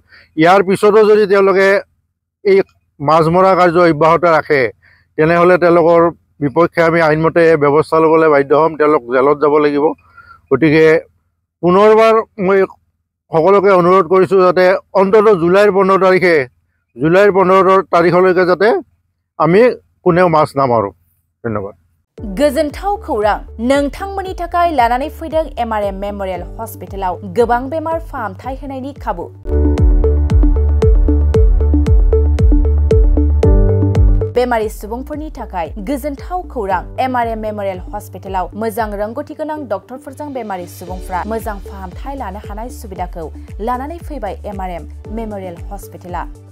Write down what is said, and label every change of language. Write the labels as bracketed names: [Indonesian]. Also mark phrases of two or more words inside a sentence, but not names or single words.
[Assamese] ইয়াৰ পিছতো যদি তেওঁলোকে এই মাছ মৰা কাৰ্য অব্যাহত ৰাখে, তেনেহ'লে তেওঁলোকৰ বিপক্ষে আমি আইনমতে ব্যৱস্থা ল'বলৈ বাধ্য হ'ম। তেওঁলোক জেলত যাব লাগিব। গতিকে পুনৰবাৰ মই সকলোকে অনুৰোধ কৰিছোঁ যাতে অন্ততঃ জুলাইৰ 15 তাৰিখলৈকে যাতে আমি কোনেও মাছ নামাৰোঁ। ধন্যবাদ। [Bodo] गोजोनथाव खौरां नोंथांमोननि थाखाय लानानै फैदों MRM मेमोरियल हस्पिटालाव गोबां बेमार फाहामथाय होनायनि खाबु। बेमारि सुबुंफोरनि थाखाय गोजोनथाव खौरां MRM मेमोरियल हस्पिटालाव मोजां रोंगौथि गोनां डक्टरफोरजों बेमारि सुबुंफ्रा मोजां फाहामथाय लानो हानाय सुबिदाखौ लानानै फैबाय MRM मेमोरियल हस्पिटाला।